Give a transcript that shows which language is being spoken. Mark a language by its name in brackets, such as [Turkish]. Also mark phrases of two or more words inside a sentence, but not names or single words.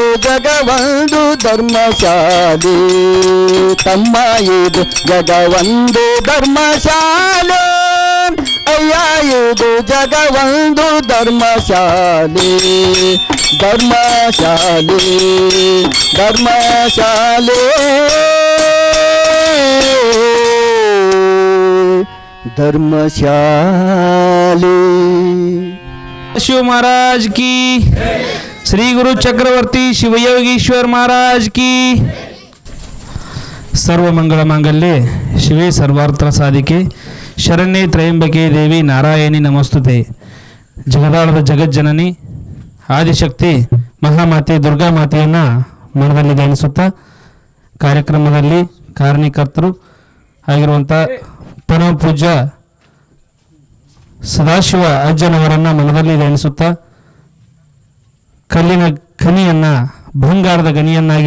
[Kannada] ಜಗವೊಂದು ಧರ್ಮಶಾಲೆ ತಮ್ಮ ಇದು ಜಗವೊಂದು ಧರ್ಮಶಾಲೆ ಅಯ್ಯ ಇದು ಜಗವೊಂದು ಧರ್ಮಶಾಲೆ ಧರ್ಮಶಾಲೆ ಧರ್ಮಶಾಲೆ ಧರ್ಮಶಾಲೆ [Hindi] शिव महाराज की श्री गुरु चक्रवर्ती शिवयोगीश्वर महाराज की [Sanskrit] सर्व मंगल मांगल्ये शिवे सर्वार्थ साधिके शरण्ये त्रयंबके देवी नारायणी नमस्तुते [Kannada] ಜಗದಾಳದ ಜಗಜ್ಜನನಿ ಆದಿಶಕ್ತಿ ಮಹಾಮಾತೆ ದುರ್ಗಾ ಮಾತೆಯನ್ನು ಮನದಲ್ಲಿ ಧ್ಯಾನಿಸುತ್ತಾ ಕಾರ್ಯಕ್ರಮದಲ್ಲಿ ಕಾರಣೀಕರ್ತರು ಆಗಿರುವಂಥ ಪರಮ ಪೂಜ್ಯ ಸದಾಶಿವ ಅಜ್ಜನವರನ್ನು ಮನದಲ್ಲಿ ಎಣಿಸುತ್ತಾ ಕಲ್ಲಿನ ಖನಿಯನ್ನು ಬಂಗಾರದ ಗನಿಯನ್ನಾಗಿ